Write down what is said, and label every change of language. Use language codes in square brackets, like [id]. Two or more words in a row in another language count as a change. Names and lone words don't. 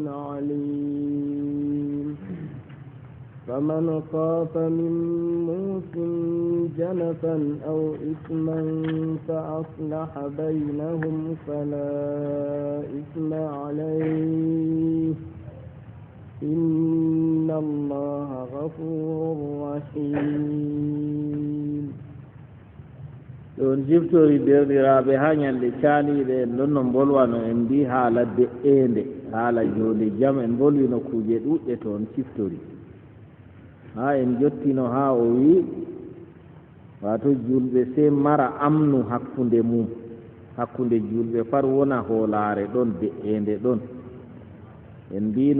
[ar] عليم فمن خاف من موص جنفا أو إثما فأصلح بينهم فلا إثم عليه إن الله غفور رحيم [ff] ɗon jiftori derɗiraɓe ha ñalɗe caaliɗe en ɗon no bolwano en mbi haala de'ende haala jonde jam en bolwino kuuje ɗuɗɗe to on ciftori ha en jottino ha o wi wato julɓe sey mara amnu hakkunde mum hakkunde julɓe fat wona hoolare ɗon de'ende ɗon en mbino